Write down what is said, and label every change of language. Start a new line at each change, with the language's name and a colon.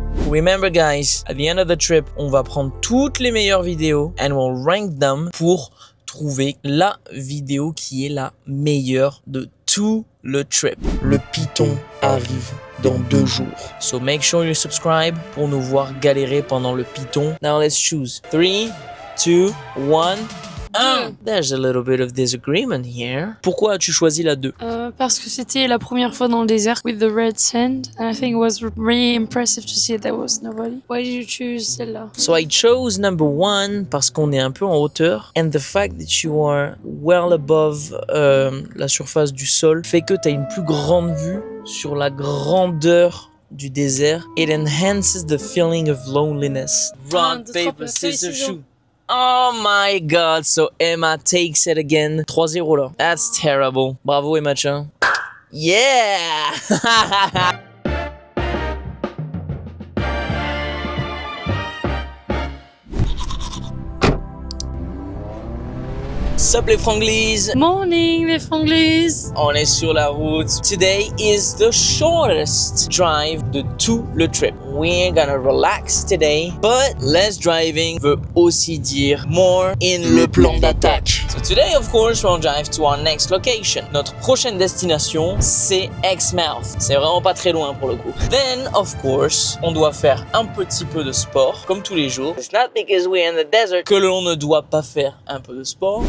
English: Remember guys, at the end of the trip,
French: on va prendre toutes les meilleures vidéos
English: and we'll rank them
French: pour trouver la vidéo qui est la meilleure de tout le trip. Le Python arrive dans 2 jours.
English: So make sure you subscribe
French: pour nous voir galérer pendant le Python.
English: Now let's choose. 3, 2, 1. There's a little bit of disagreement here.
French: Pourquoi as-tu choisi la 2? Parce que c'était la première fois dans le désert
English: with the red sand, and I think it was really impressive to see there was nobody. Why did you choose
French: celle-là?
English: So I chose number 1
French: parce qu'on est un peu en hauteur,
English: and the fact that you are well above
French: la surface du sol fait que tu as une plus grande vue sur la grandeur du désert.
English: It enhances the feeling of loneliness. Rock, paper, scissors, shoot. Oh my god, so Emma takes it again. 3-0 là. That's terrible. Bravo Emma Chan. Yeah! Sup les franglies? Morning les franglies!
French: On est sur la route.
English: Today is the shortest drive
French: de tout le trip.
English: We're gonna relax today, but less driving
French: veut aussi dire
English: more in
French: le plan d'attaque.
English: So today, of course, we'll drive to our next location.
French: Notre prochaine destination, c'est Exmouth. C'est vraiment pas très loin pour le coup.
English: Then, of course,
French: on doit faire un petit peu de sport, comme tous les jours.
English: It's not because we're in the desert
French: que l'on ne doit pas faire un peu de sport.